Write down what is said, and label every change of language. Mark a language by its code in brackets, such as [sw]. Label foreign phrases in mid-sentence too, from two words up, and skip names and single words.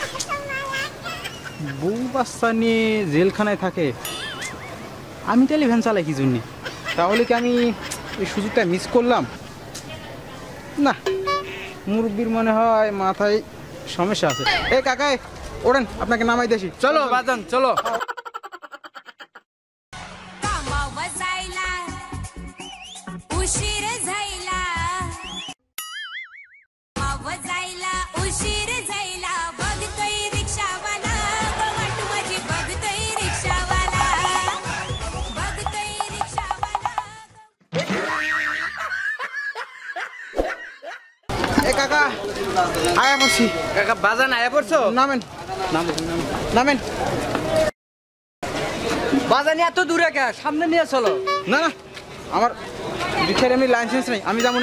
[bn] বউ বাচ্চা নিয়ে জেলখানায় থাকে? আমি তাহলে ভ্যান চালাই কি জন্যে? তাহলে কি আমি এই সুযোগটা মিস করলাম? না, মুরব্বির মনে হয় মাথায় সমস্যা আছে। এ কাকাই ওড়েন, আপনাকে নামাই দেছি। চলো বাজান চলো। [mr] कामावर जायला उशीर जायला। कामावर जायला उशीर जायला बघतोय रिक्षावाला वाट माझी बघतोय रिक्षावाला। बघतोय रिक्षावाला। [bn] এ কাকা আয়া বসি। কাকা বাজান আয়া পড়ছো? নামেন নামেন নামেন নামেন। বাজান এত দূরে কে? সামনে নিয়ে চলো। না না, আমার রিক্সার এমনি লাইসেন্স নেই, আমি যাবো না।